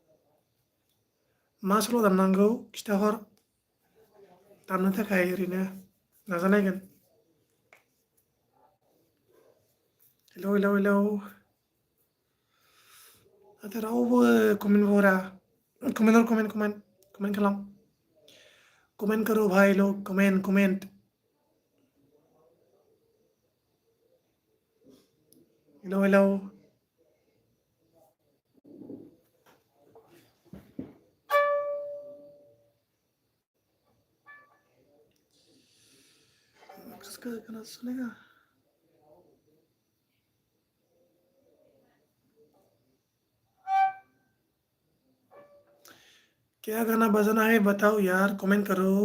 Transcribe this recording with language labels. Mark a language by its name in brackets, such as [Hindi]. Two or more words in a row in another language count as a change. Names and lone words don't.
[Bodo] मा सल' दामनांगौ खिथाहर दामनो थाखाय ओरैनो नाजानायगोन हेलौ हेलौ हेलौ नाथाय रावबो कमेन्ट हरा कमेन्ट हर कमेन्ट खालाम [Hindi] कमेन्ट करो भाई लोग कमेन्ट [Bodo] हेलौ हेलौ [Hindi] गाना सुनेगा क्या गाना बजाना है बताओ यार कमेन्ट करो